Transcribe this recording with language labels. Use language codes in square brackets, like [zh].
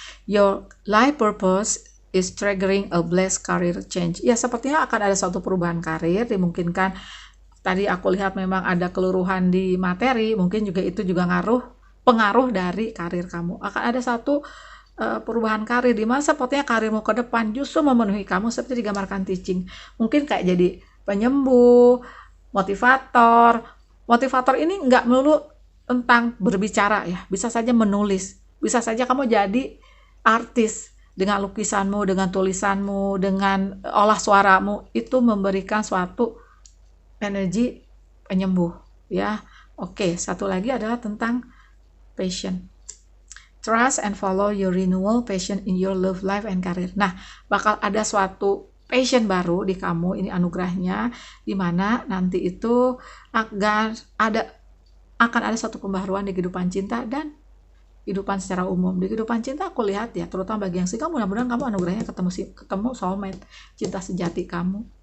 [en] Your life purpose is triggering a blessed career change. [id] Ya, sepertinya akan ada suatu perubahan karir, dimungkinkan tadi aku lihat memang ada keluruhan di materi, mungkin juga itu juga pengaruh dari karir kamu. Akan ada satu perubahan karir di mana sepertinya karirmu ke depan justru memenuhi kamu seperti digambarkan teaching. Mungkin kayak jadi penyembuh, motivator. Motivator ini nggak melulu tentang berbicara ya, bisa saja menulis, bisa saja kamu jadi artis dengan lukisanmu, dengan tulisanmu, dengan olah suaramu, itu memberikan suatu energi penyembuh ya. Oke, satu lagi adalah tentang passion. [en] Trust and follow your renewal passion in your love life and career. [id] Nah, bakal ada suatu passion baru di kamu, ini anugerahnya, dimana nanti itu akan ada satu pembaharuan di kehidupan cinta dan kehidupan secara umum. Di kehidupan cinta aku lihat ya, terutama bagi yang single, mudah-mudahan kamu anugerahnya ketemu soulmate, cinta sejati kamu.